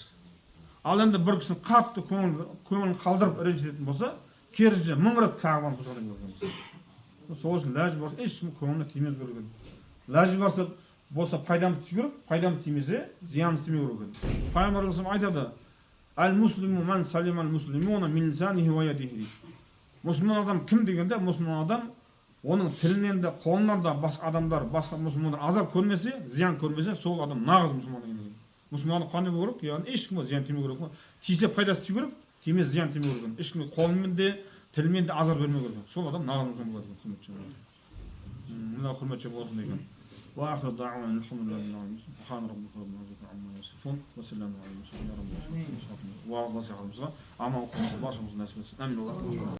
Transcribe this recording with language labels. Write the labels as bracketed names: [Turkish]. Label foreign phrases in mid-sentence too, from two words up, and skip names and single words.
[Kazakh] Ал енді бір кісіні қатты көңілін қалдырып ренжітетін болса, керісінше 1000 рет Кағбаны бұзған екенсіз. Сол үшін ләжі барса, ешкім көңіліне тимеу керек екен. Ләжі болса пайдамыз тию керек, пайдамыз тимесе, зиянымыз тимеу керек екен. Пайғамбарымыз айтады: [Arabic] "المسلم من سلم المسلمون من لسانه ويده." [Kazakh] Мұсылман адам кім дегенде, мұсылман адам оның тілінен де, қолынан да басқа адамдар, басқа мұсылмандар азап көрмесе, зиян көрмесе, сол адам нағыз мұсылман екен. Мұсылман қандай болу керек? Яғни ешкімге зиян тимеу керек қой. Тисе пайдасы тию керек, тимесе зиян тимеу керек. Ешкімге қолымен де, тілмен де азар бермеу керек. Сол адам нағыз мұсылман болады екен, құрметті жандар. Мына құрметті болсын деген. [Arabic] وآخر دعوانا الحمد لله رب العالمين سبحان ربك رب العزة عما يصفون وسلام على المرسلين. [Kazakh] Уағыз насихатымызға аман оқуымызды баршамыз нәсіп етсін. Әмин.